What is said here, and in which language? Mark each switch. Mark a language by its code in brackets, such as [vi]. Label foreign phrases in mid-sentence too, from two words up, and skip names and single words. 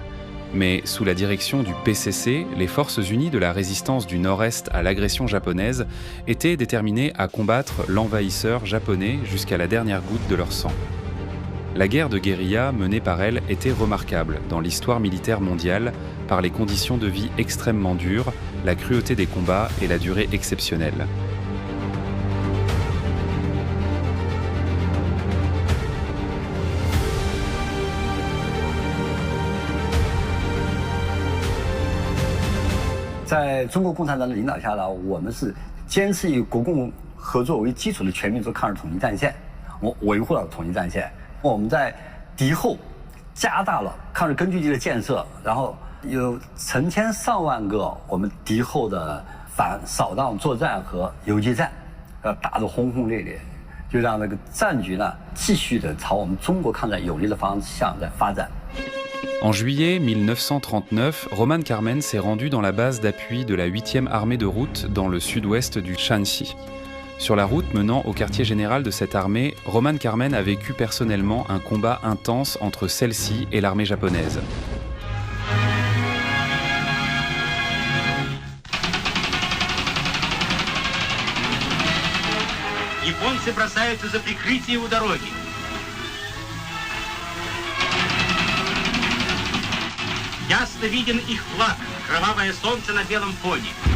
[fr] Mais sous la direction du PCC, les forces unies de la résistance du nord-est à l'agression japonaise étaient déterminées à combattre l'envahisseur japonais jusqu'à la dernière goutte de leur sang. La guerre de guérilla menée par elle était remarquable dans l'histoire militaire mondiale par les conditions de vie extrêmement dures, la cruauté des combats et la durée exceptionnelle. [zh] 在中国共产党的领导下呢，我们是坚持以国共合作为基础的全民族抗日统一战线，维护了统一战线。我们在敌后加大了抗日根据地的建设，然后有成千上万个我们敌后的反扫荡作战和游击战，打得轰轰烈烈，就让那个战局呢继续的朝我们中国抗战有利的方向在发展。 [fr] En juillet 1939, Roman Carmen s'est rendu dans la base d'appui de la 8e armée de route dans le sud-ouest du Shanxi. Sur la route menant au quartier général de cette armée, Roman Carmen a vécu personnellement un combat intense entre celle-ci et l'armée japonaise. [ru] Японцы бросаются за прикрытие у дороги. Ясно виден их флаг, кровавое солнце на белом фоне.